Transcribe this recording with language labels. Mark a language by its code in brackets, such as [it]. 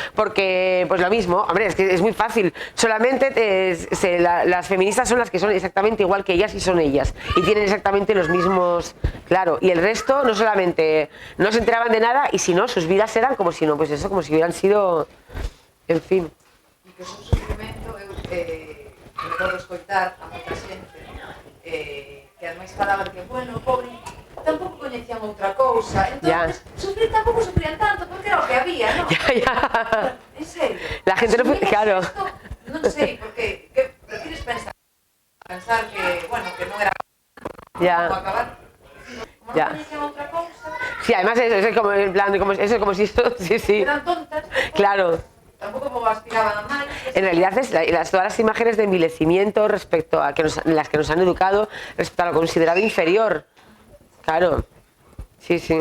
[es] Porque, pues lo mismo, hombre, es que es muy fácil. Solamente las feministas son las que son exactamente igual que ellas y son ellas. Y tienen exactamente los mismos, claro. Y el resto no solamente no se enteraban de nada y si no, sus vidas eran como si no, pues eso, como si hubieran sido... En fin. [gl] E que é un sufrimento, me podo escoitar a moita xente que ademais falaban que, bueno, pobre, tampouco coñecían outra cousa, entón, sufrir tampouco sufrían tanto, porque era o que había, non? [es] Ya. En serio. La gente no... Claro. [gl] Esto, non sei, porque prefires pensar que, bueno, que non era como acabar, como non coñecían outra cousa... [es] Sí, además es como en plan, eso es como si esto, sí. Eran tontas. Claro. Tampoco aspiraban a más. En realidad todas las imágenes de envilecimiento respecto a en las que nos han educado respecto a lo considerado inferior. Claro. Sí.